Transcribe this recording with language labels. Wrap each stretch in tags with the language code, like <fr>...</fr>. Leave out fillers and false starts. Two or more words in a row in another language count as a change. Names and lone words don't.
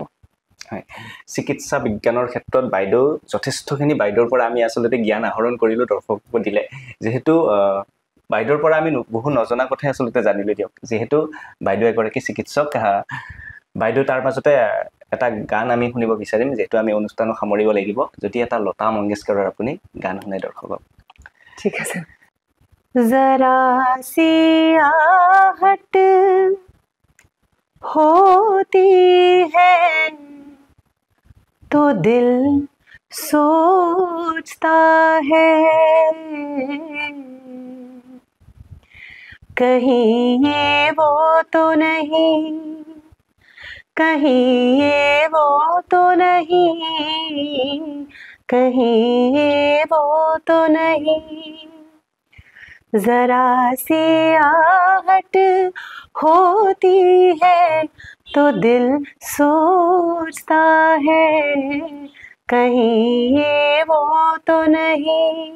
<as>চিকিৎসা বিজ্ঞানৰ ক্ষেত্ৰত বাইদেউ যথেষ্টখিনি বাইদেউৰ পৰা আমি আচলতে জ্ঞান আহৰণ কৰিলোঁ দৰ্শকক দিলে যিহেতু বাইদেউৰ পৰা আমি বহু নজনা কথাই আচলতে জানিলোঁ দিয়ক যিহেতু বাইদেউ এগৰাকী চিকিৎসক বাইদেউ তাৰ মাজতে এটা গান আমি শুনিব বিচাৰিম যেহেতু আমি অনুষ্ঠানক সামৰিব লাগিব যদি এটা লতা মংগেশকাৰৰ আপুনি গান শুনাই দৰ্শকক ঠিক আছে</as> <hi>ज़रा सी आहट होती है तो दिल सोचता है कहीं ये वो तो नहीं कहीं ये वो तो नहीं कहीं ये वो तो नहीं जरा सी आहट होती है तो दिल सोचता है कहीं ये वो तो नहीं</hi>